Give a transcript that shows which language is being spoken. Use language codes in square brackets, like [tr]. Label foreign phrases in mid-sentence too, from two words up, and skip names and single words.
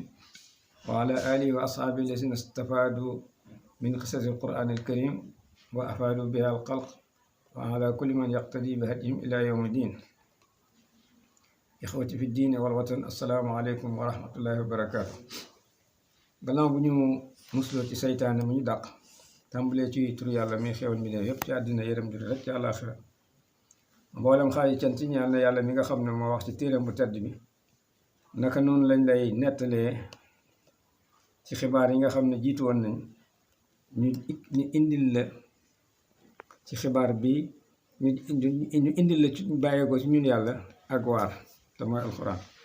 [ar] وعلى آله وأصحابه الذين استفادوا من قصص القرآن الكريم وأفادوا بها الخلق، وعلى كل من يقتدي بهديهم إلى يوم الدين. إخوتي في الدين والوطن، السلام عليكم ورحمة الله وبركاته. [wo] gannaaw bu ñu musloo ci seytaane mu ñu dàq, tàmbalee ci turu yàlla mi xewal mi ne yëpp ci àddina yërëm judi rek ci àllaaxira. mboolem xaaji cant ñaan na yàlla mi nga xam ne moo wax ci téeram bu tedd bi. naka noonu lañ lay nettalee ci xibaar yi nga xam ne jiitu woon nañ ñu indil la ci xibaar bi ñu indil la ci bàyyeekoo ci ñun yàlla ak waar te mooy alxuraan.